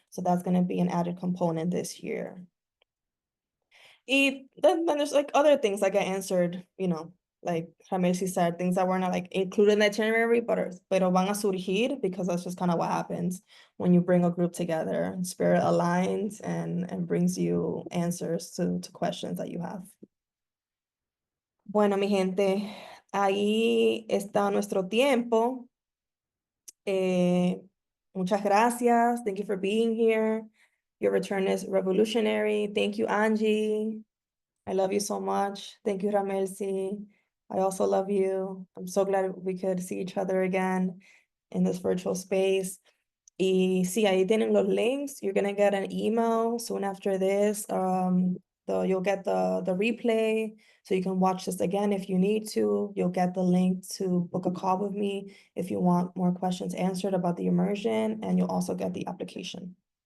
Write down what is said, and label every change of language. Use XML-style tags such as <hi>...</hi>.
<en>So that's gonna be an added component this year. Then there's like other things like I answered, like Ramelsi said, things that were not like included in the itinerary,</en> <es>pero van a surgir,</es> <en>because that's just kind of what happens when you bring a group together. Spirit aligns and brings you answers to questions that you have.</en> <es>Bueno, mi gente, ahí está nuestro tiempo. Muchas gracias.</es> <en>Thank you for being here. Your return is revolutionary. Thank you, Angie. I love you so much. Thank you, Ramelsi. I also love you. I'm so glad we could see each other again in this virtual space.</en> <es>Y sí, ahí tienen los links.</es> <en>You're gonna get an email soon after this. You'll get the replay, so you can watch this again if you need to. You'll get the link to book a call with me if you want more questions answered about the immersion, and you'll also get the application.</en>